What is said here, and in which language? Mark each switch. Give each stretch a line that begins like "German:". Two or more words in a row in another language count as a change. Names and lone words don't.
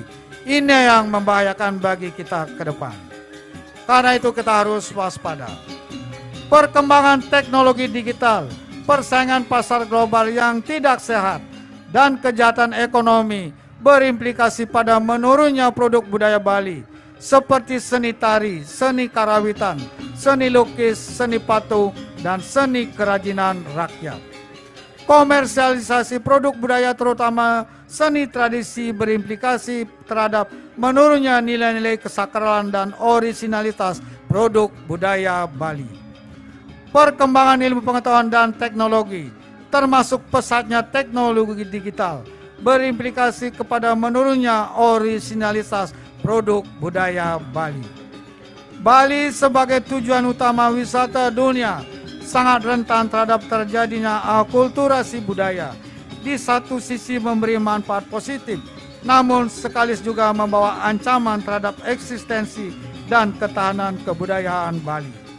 Indonesian: Ini yang membahayakan bagi kita ke depan. Karena itu kita harus waspada. Perkembangan teknologi digital, persaingan pasar global yang tidak sehat, dan kejahatan ekonomi berimplikasi pada menurunnya produk budaya Bali seperti seni tari, seni karawitan, seni lukis, seni patung, dan seni kerajinan rakyat. Komersialisasi produk budaya terutama seni tradisi berimplikasi terhadap menurunnya nilai-nilai kesakralan dan orisinalitas produk budaya Bali. Perkembangan ilmu pengetahuan dan teknologi, termasuk pesatnya teknologi digital, berimplikasi kepada menurunnya orisinalitas produk budaya Bali. Bali sebagai tujuan utama wisata dunia sangat rentan terhadap terjadinya akulturasi budaya. Di satu sisi memberi manfaat positif, namun sekaligus juga membawa ancaman terhadap eksistensi dan ketahanan kebudayaan Bali.